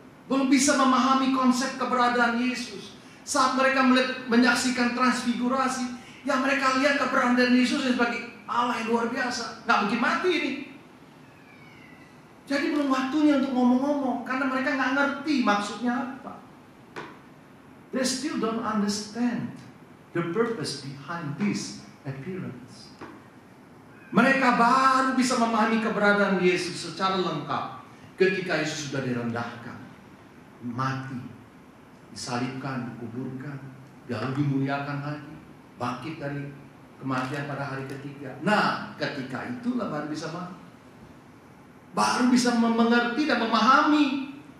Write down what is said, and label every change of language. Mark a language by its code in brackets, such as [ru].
[id] Belum bisa memahami konsep keberadaan Yesus. Saat mereka menyaksikan transfigurasi, yang mereka lihat keberadaan Yesus sebagai Allah yang luar biasa. Nggak mungkin mati ini. Jadi belum waktunya untuk ngomong-ngomong, karena mereka nggak ngerti maksudnya apa. [en] They still don't understand the purpose behind this appearance. [id] Mereka baru bisa memahami keberadaan Yesus secara lengkap ketika Yesus sudah direndahkan, mati, disalibkan, dikuburkan, lalu dimuliakan lagi, bangkit dari kematian pada hari ketiga. Nah, ketika itulah baru bisa mengerti dan memahami.